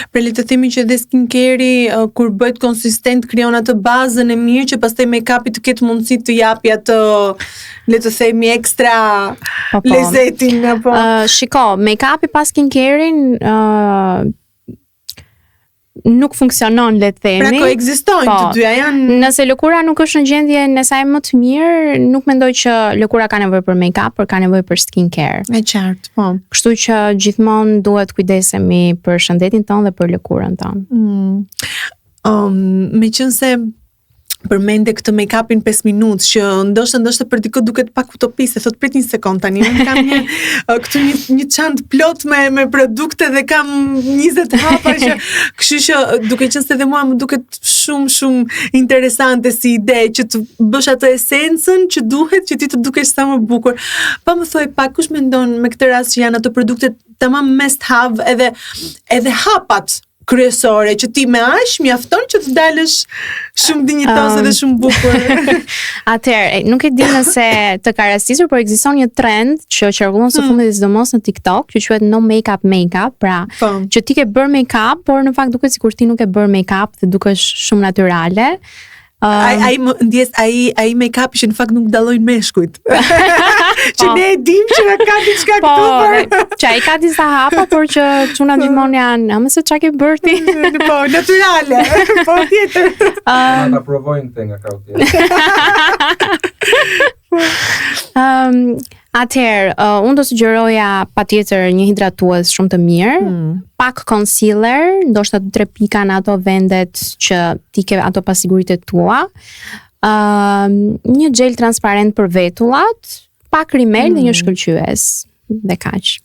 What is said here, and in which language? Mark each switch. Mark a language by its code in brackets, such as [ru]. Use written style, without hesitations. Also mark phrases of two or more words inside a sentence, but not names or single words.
[sq] Pra le të themi që dhe skincare-i kur bëhet konsistent krijon atë bazën e mirë që pastaj make-upi të ketë mundësi të japi atë, le të themi, ekstra lezetin apo. Shiko, make-upi pas skincare-in nuk funksionon, le të themi. Pra koekzistojnë të dyja janë. Nëse lëkura nuk është në gjendje në saj më të mirë, nuk mendoj që lëkura ka nevojë për make-up, por ka nevojë për skincare. E qartë, po. Kështu që gjithmonë duhet kujdesemi për shëndetin tonë dhe për lëkurën tonë. Meqense përmende këtë make-upin 5 minutë që ndoshta për dikë duket pak utopi, se thot prit një sekond tani, unë kam këtu një çantë plot me produkte dhe kam 20 hapa që kështu që duke qenë se dhe mua më duket shumë interesante si ide që të bësh atë esencën që duhet që ti të dukesh sa më bukur. Pa më thoj pak, kush mendon me këtë rast që janë ato produkte tamam [en] must have [sq] edhe hapat kryesore që ti me aq mjafton që të dalësh shumë dinjitose dhe shumë bukur. Atëherë, nuk e di nëse të ka rastisur, por ekziston një trend që qarkullon së fundit sidomos në TikTok, që quhet [en] no make-up, [sq] pra që ti ke bërë make-up, por në fakt duket sikur ti nuk e bërë make-up dhe dukesh shumë natyrale. Ai make-up që në fakt nuk dallojnë meshkujt. Që ne e dim që na ka diçka këtu për. Që ai ka disa hapa, por që çuna gjithmonë janë, "A mëse çka ke bërë ti?" Po, natyrale. Po tjetër. Ta provojnë te nga kauti. Atëherë, unë do sugjeroja patjetër një hidratues shumë të mirë, pak concealer, ndoshta 2-3 pika në ato vendet që ti ke ato pasiguritë tua, një gel transparent për vetullat, pak rimel dhe një shkëlqyes, dhe kaq.